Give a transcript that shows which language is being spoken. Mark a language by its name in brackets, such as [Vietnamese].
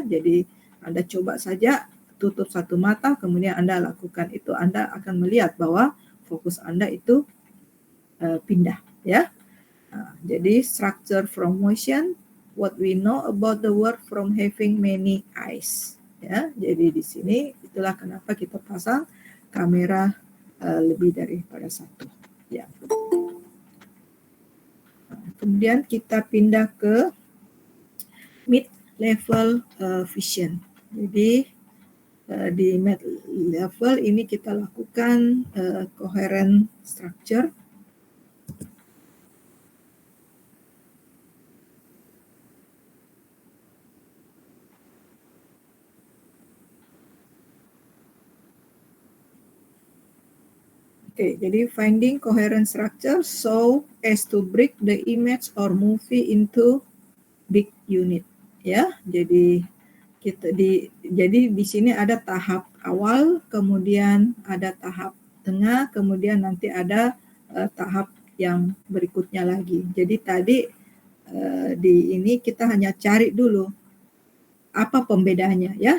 [Indonesian] Jadi Anda coba saja tutup satu mata, kemudian Anda lakukan itu, Anda akan melihat bahwa fokus Anda itu pindah, ya. Nah, jadi [English] structure from motion, what we know about the world from having many eyes, ya. [Indonesian] Jadi di sini itulah kenapa kita pasang kamera lebih daripada satu, ya. Kemudian kita pindah ke mid-level vision. Jadi di mid-level ini kita lakukan coherent structure. Oke, jadi [English] finding coherent structure so as to break the image or movie into big unit, ya. [Indonesian] Jadi jadi di sini ada tahap awal, kemudian ada tahap tengah, kemudian nanti ada tahap yang berikutnya lagi. Jadi tadi di ini kita hanya cari dulu apa pembedanya, ya.